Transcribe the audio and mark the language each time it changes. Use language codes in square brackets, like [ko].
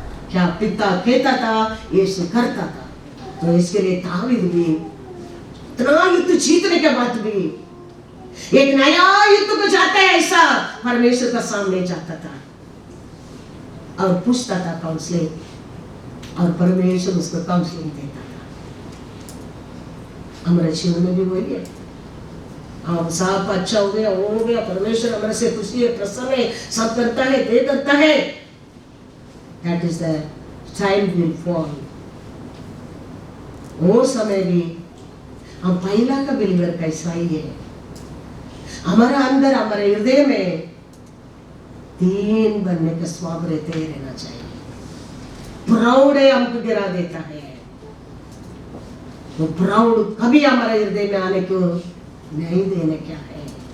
[hi] क्या पिता कहता था यीशु करता था। तो इसके लिए दावीद भी इतना युद्ध जीतने के बाद भी एक नया युद्ध को जाता है, ऐसा परमेश्वर का सामने जाता था और पूछता था काउंसलिंग, और परमेश्वर उसको काउंसलिंग देता था। हमारे जीवन में भी वही है, हम सब अच्छा हो गया, परमेश्वर हमारे से खुशी है, प्रसन्न है, सब करता है, दे करता है। [en] That is the time will fall। [hi] वो समय भी हम पहला का बिलीवर कैसा ही है, हमारा अंदर, हमारे हृदय में दीन बनने का स्वभाव रहते ही रहना चाहिए। प्राउड है हमको गिरा देता है, वो प्राउड कभी हमारे हृदय में आने को नहीं देने क्या है।